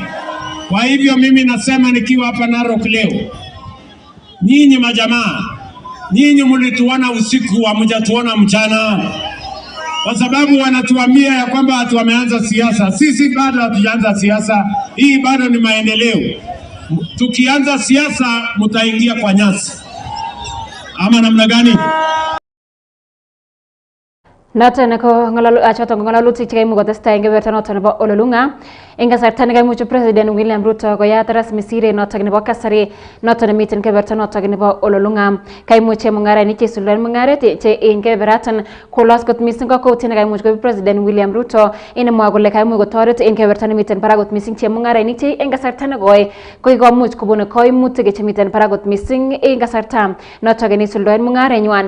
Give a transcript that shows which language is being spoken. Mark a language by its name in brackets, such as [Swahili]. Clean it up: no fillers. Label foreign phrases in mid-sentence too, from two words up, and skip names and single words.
[Swahili] Kwa hivyo mimi nasema nikiwa hapa Narok leo, nyinyi majamaa, nyinyi mlituona usiku, hamjatuona mchana, kwa sababu wanatuambia ya kwamba watu wameanza siasa. Sisi bado hatujaanza siasa, hii bado ni maendeleo. Tukianza siasa mtaingia kwa nyasi ama namna gani? [Kalenjin] Noton ko ngalalutik chekaimuch kotestai eng keberta noton nebo Ololunga eng kasarta nekaimuch President William Ruto koyat rasmi siret noton nebo kasari noton nemiten keberta noton nebo Ololunga. Kaimuch chemung'arainik cheisuldaen mung'aret che eng keberatan kolos kot mising kakwautiet nekaimuch koib President William Ruto, inemwa kole kaimuch kotoret eng keberta nemiten barak kot mising chemung'arainik che eng kasarta nekoi koikomuch kobun koimutik chemiten barak kot mising eng kasarta noton neisuldaen mung'arenywan.